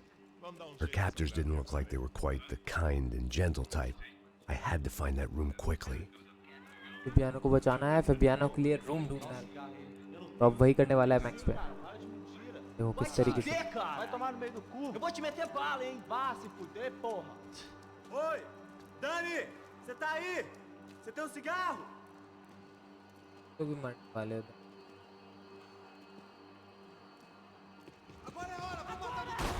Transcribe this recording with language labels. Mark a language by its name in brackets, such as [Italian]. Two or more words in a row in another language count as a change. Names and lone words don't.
[English] Her captors didn't look like they were quite the kind and gentle type. I had to find that room quickly. [Hindi] Fabiana को बचाना है, Fabiana के लिए room ढूंढना है. तो अब वही करने वाला है Max पे. देखो किस तरीके से. [Portuguese] Vai tomar no meio do cu. Eu vou te meter bala, hein? Vá se fuder, porra. Oi, Dani, você tá aí? Você tem um cigarro? [Hindi] तो भी मरने वाले हैं. [Portuguese] Agora é hora, vou matar